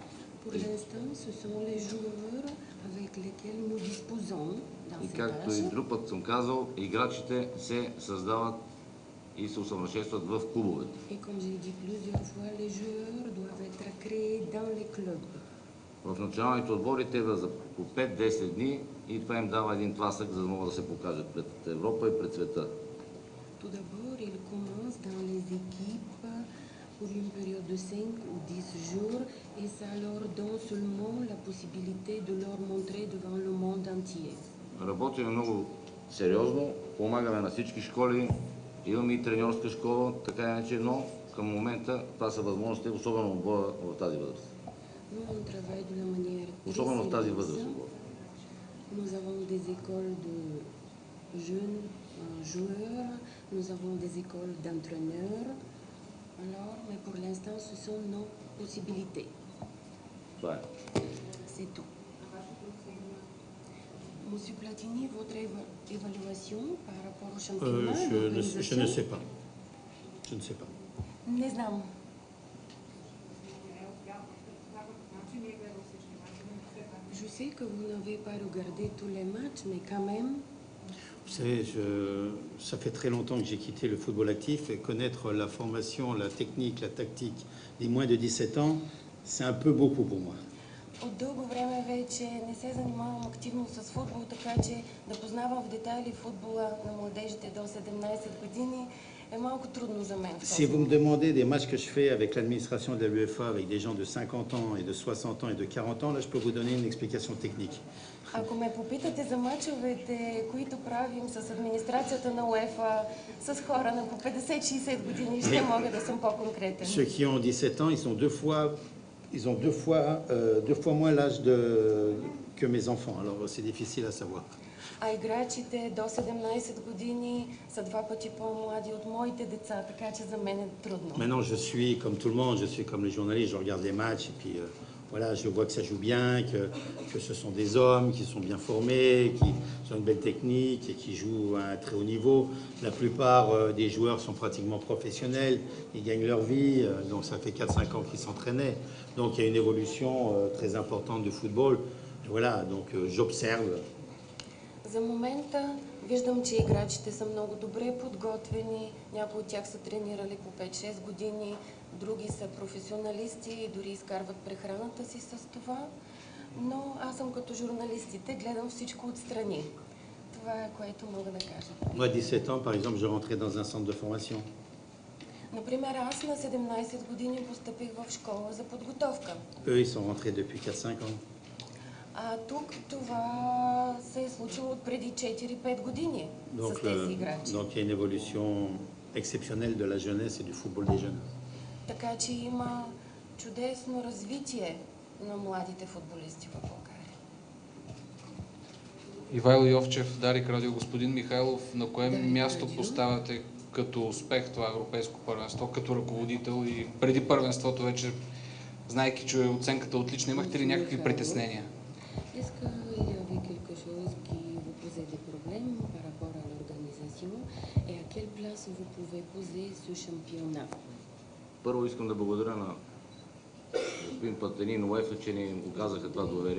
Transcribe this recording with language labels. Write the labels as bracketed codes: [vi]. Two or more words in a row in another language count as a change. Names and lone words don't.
[bg] И както и друг път съм казал, играчите се създават и се усъвършенстват в клубовете. В националните отбори те за по 5-10 дни и това им дава един тласък, за да могат да се покажат пред Европа и пред света. [fr] Tout d'abord, ils commencent dans les équipes pour une période de 5 ou 10 jours et ça leur donne seulement la possibilité de leur montrer devant le monde entier. [bg] Работим много сериозно, помагаме на всички школи, имаме и треньорска школа, така иначе, но към момента това са възможности, особено отбора в тази възраст. [fr] Nous, on travaille de la manière très [bg] Особено в тази [fr] sérieuse. [bg] възраст. [fr] Nous avons des écoles de jeunes joueurs, nous avons des écoles d'entraîneurs. Alors, mais pour l'instant, ce sont nos possibilités. [bg] Това е. [fr] C'est tout. Monsieur Platini, votre évaluation par rapport au championnat, Je ne l'organisation? sais pas. Je ne sais pas. [bg] Не знам. [fr] Je sais que vous n'avez pas regardé tous les matchs, mais quand même, Vous savez, ça fait très longtemps que j'ai quitté le football actif et connaître la formation, la technique, la tactique des moins de 17 ans, c'est un peu beaucoup pour moi. [bg] От дълго време вече не се занимавам активно с футбол, така че да познавам в детайли футбола на младежите до 17 години е малко трудно за мен. [fr] Si vous me demandez des matchs que je fais avec l'administration de la UEFA, avec des gens de 50 ans et de 60 ans et de 40 ans, là je peux vous donner une explication technique. [bg] Ако ме попитате за мачовете, които правим с администрацията на УЕФА, с хора на по 50-60 години, ще мога да съм по-конкретен. [fr] Ceux qui ont 17 ans, ils ont deux fois moins l'âge que mes enfants, alors c'est difficile à savoir. [bg] А играчите до 17 години са 2 пъти по-млади от моите деца, така че за мен е трудно. [fr] Maintenant, je suis comme tout le monde, je suis comme les journalistes, je regarde les matchs et puis voilà, je vois que ça joue bien, que ce sont des hommes qui sont bien formés, qui ont une belle technique et qui jouent à un très haut niveau. La plupart des joueurs sont pratiquement professionnels, ils gagnent leur vie, donc ça fait 4-5 ans qu'ils s'entraînaient. Donc il y a une évolution très importante du football. Et voilà, donc j'observe. [bg] За момента виждам, че играчите са много добре подготвени, някои от тях са тренирали по 5-6 години, други са професионалисти и дори изкарват прехраната си с това, но аз съм като журналистите, гледам всичко отстрани. Това е, което мога да кажа. [fr] Moi, à 17 ans, par exemple, je rentrais dans un centre de formation. [bg] Например, аз на 17 години постъпих в школа за подготовка. [fr] Eux, ils sont rentrés depuis 4-5 ans. [bg] А тук това се е случило от преди 4-5 години с тези играчи. [fr] Donc il y a une évolution exceptionnelle de la jeunesse et du football des jeunes. [bg] Така че има чудесно развитие на младите футболисти в България. Ивайло Йовчев, Дарик Радио. Господин Михайлов, на кое място поставяте като успех това европейско първенство, като ръководител и преди първенството вече, знаейки, че оценката отлична, имахте ли някакви притеснения? [fr] est-ce qu'il y avait quelque chose qui vous posait des problèmes par rapport à l'organisation et à quelle place vous pouvez poser ce championnat? [bg] Първо искам да благодаря на господин Платини и на УЕФА, че ни оказаха това доверие.